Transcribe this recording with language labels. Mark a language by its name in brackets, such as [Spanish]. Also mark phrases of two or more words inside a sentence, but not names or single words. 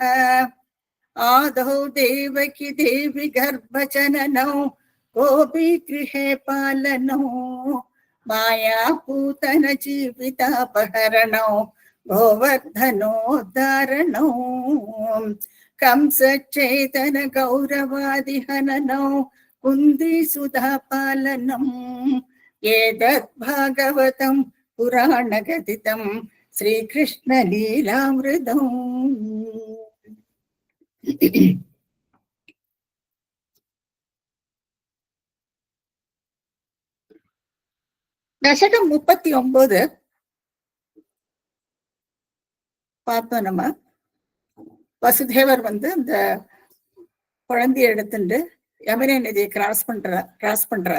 [Sanskrit] आदौ देवकी देवी गर्भजननौ गोपीगृहे पालनौ मायापूतन जीवितापहरणौ गोवर्धनोद्धारणौ कंसचेतन गौरवादिहननौ कुन्तीसुधापालनम् एतत् भागवतं पुराणकथितं श्रीकृष्ण लीलामृतम्। [Tamil] தசகம் 39 பார்த்தோம். நம்ம வசுதேவர் அந்த குழந்தைய எடுத்துட்டு யமுனை நதியை கிராஸ் பண்றாரு.